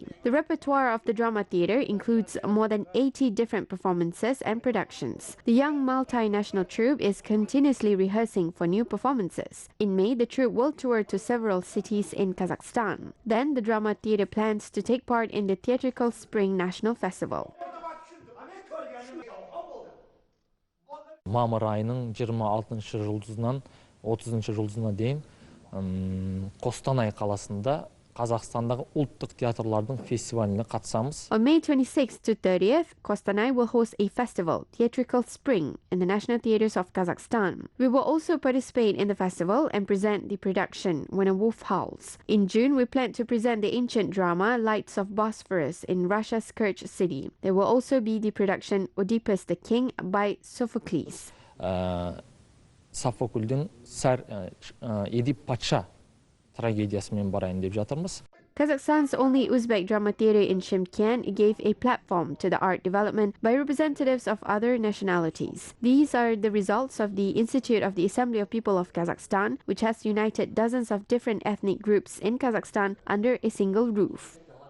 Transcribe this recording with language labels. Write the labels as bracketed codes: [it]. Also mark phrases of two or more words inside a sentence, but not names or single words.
[en] The repertoire of the drama theatre includes more than 80 different performances and productions. The young multinational troupe is continuously rehearsing for new performances. In May, the troupe will tour to several cities in Kazakhstan. Then, the drama theatre plans to take part in the Theatrical Spring National Festival. [kk] Мамыр айының 26 жұлдызынан 30 жұлдызына дейін Қостанай қаласында Kazakhstan'daki ұлттық театрлардың фестиваліне қатысамыз. [en] On May 26th to 30th, Kostanay will host a festival, Theatrical Spring, in the national theatres of Kazakhstan. We will also participate in the festival and present the production When a Wolf Howls. In June, we plan to present the ancient drama Lights of Bosphorus in Russia's Kerch city. There will also be the production Oedipus the King by Sophocles. [kk] Софокльдің Эдип патша трагедиясымен барайын деп жатырмыз. [en] Kazakhstan's only Uzbek Drama Theatre in Shymkent gave a platform to the art development by representatives of other nationalities. These are the results of the Institute of the Assembly of People of Kazakhstan, which has united dozens of different ethnic groups in Kazakhstan under a single roof.